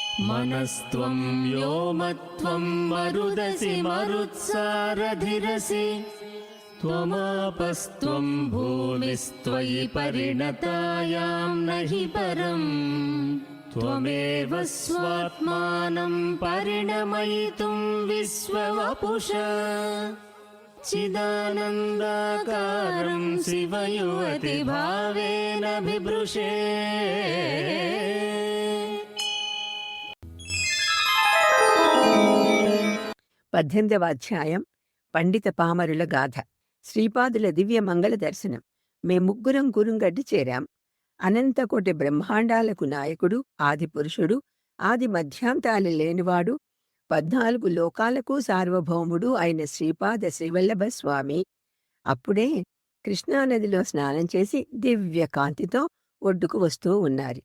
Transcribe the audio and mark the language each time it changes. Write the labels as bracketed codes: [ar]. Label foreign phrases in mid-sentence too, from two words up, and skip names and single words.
[sa] मनस्त्वं व्योमत्वं मरुदसि मरुत्सारधिरसि त्वमापस्त्वं भूमिस्त्वयि परिणतायां नहि परम् त्वमेव स्वात्मानं परिणमयितुं विश्ववपुषा चिदानन्दाकारं शिवयुवतिभावेन बिभृशे। [te] 18వ అధ్యాయం పండిత పామరుల గాథ. శ్రీపాదుల దివ్య మంగళ దర్శనం. మేముగ్గురం కురుంగడ్డి చేరాం. అనంతకోటి బ్రహ్మాండాలకు నాయకుడు, ఆది పురుషుడు, ఆది మధ్యాంతాలు లేనివాడు, 14 లోకాలకు సార్వభౌముడు అయిన శ్రీపాద శ్రీవల్లభ స్వామి అప్పుడే కృష్ణానదిలో స్నానం చేసి దివ్య కాంతితో ఒడ్డుకు వస్తూ ఉన్నారు.